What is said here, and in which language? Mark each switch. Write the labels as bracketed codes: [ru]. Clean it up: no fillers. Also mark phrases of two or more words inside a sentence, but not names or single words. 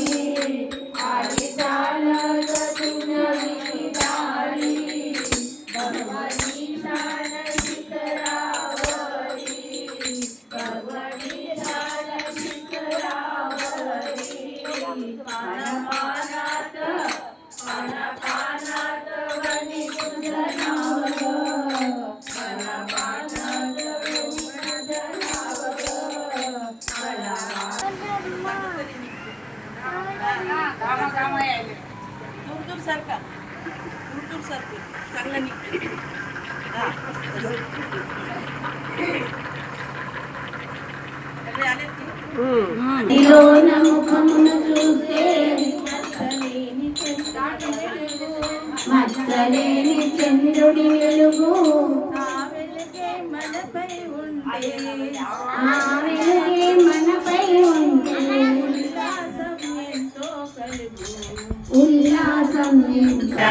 [mr] आली चालत तुझी दारी, भगवती शान शिखरावरी, भगवती शान शिखरावरी, पानापानात पानापानात वनी तुझं नाव ग, पानापानात तुझं नाव ग, दूर सारखा दूर सारखं चांगलं निघते, [te] మచ్చలేని చంద్రుడి వెలుగు, ఆ వెలుగే మనపై ఉంటే, ఆ వెలుగే మనపై ఉంటే, ఉల్లాసం ఎంతో కలుగు, ఉల్లాసం ఎంతో